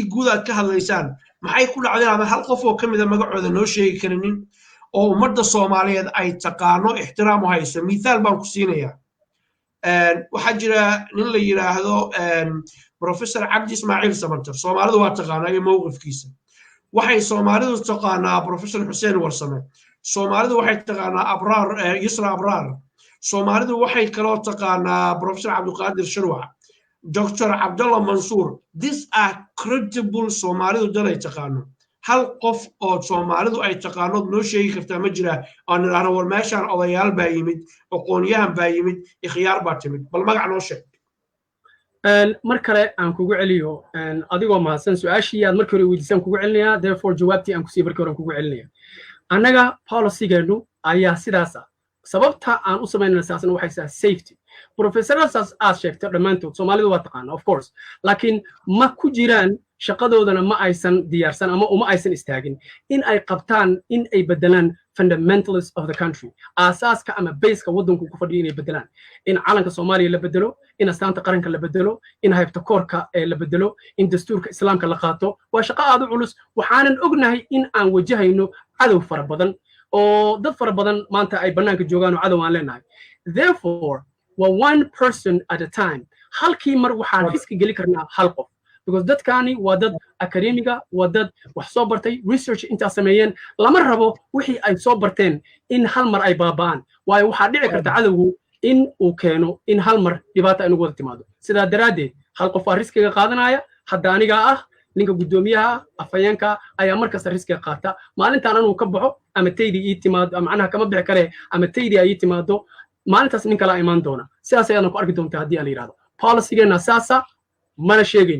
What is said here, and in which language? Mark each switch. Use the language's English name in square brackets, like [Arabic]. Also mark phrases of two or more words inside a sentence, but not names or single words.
[Somali] guud aad ka hadlaysaan maxay ku dhacdeen ama hal qof oo kamid ah magacooda noo sheegi karinin oo ummadda Soomaaliyeed ay taqaano ixtiraam u hayso miisaal baan ku siinayaa waxaa jira nin la yiraahdo professor Cabdi Ismaaciil Samatar Soomaalidu waa taqaanaa iyo mowqifkiisa waxay Soomaalidu taqaanaa professor Xuseen Warsame Soomaalidu waxay taqaanaa Abraar Yusra Abraar Soomaalidu waxay kaloo taqaanaa professor Cabdiqaadir Shirwac Dr. Abdullah Mansour [English] these are credible [Somali] Soomaalidu dalay taqaano hal qof oo Soomaalidu ay taqaano noo sheegi kartaa ma jira aan niraahdo war meeshaan odayaal baa yimid aqoonyahan baa yimid ikhyaar baa timid bal magac noo sheeg mar kale aan kugu celiyo adigoo mahadsan su'aashii aad markii hore weydiisaan kugu celinayaa therefore jawaabtii aan ku sii markii hore kugu celinayaa annaga policy-geenu ayaa sidaas ah sababta aan u samaynayna saasna waxay tahay safety professoradaas aad sheegtay dhammaantood Soomaalidu waa taqaana [English] of course [Somali] laakiin ma ku jiraan shaqadoodana ma aysan diyaarsan ama uma aysan istaagin in ay qabtaan in ay bedelaan [English] fundamentalists of the country [Somali] asaaska ama baseka waddanku ku fadhiyo inay bedelaan in calanka Soomaaliya la bedelo in astaanta qaranka la bedelo in haybta koorka la bedelo in dastuurka islaamka la qaato waa shaqo aad u culus waxaanan ognahay in aan wajahayno cadow fara badan oo dad fara badan maanta ay bannaanka joogaan oo cadow aan leenahay therefore waa [English] one person at a time [Somali] halkii mar waxaan iska geli karnaa hal qof because dadkani waa dad academiga waa dad wax soo bartay research inta sameeyeen lama rabo wixii ay soo barteen in hal mar ay baabaan waayo waxa dhici karta cadawgu in uu keeno in hal mar dhibaato ay nagu wada timaado sidaa daraaddeed hal qof waa riskiga qaadanaya hadda aniga ah ninka gudoomiyaha afayeenka ayaa markasta riskiga qaata maalintaan anuu ka baxo ama taydii ii timaado macnaha kama bixi kare ama taydii ay ii timaado maalintaas nin kala imaan doona sidaas ayaad ku arki doontaa haddii aan yiraahdo policy-geena saasa mana sheegayn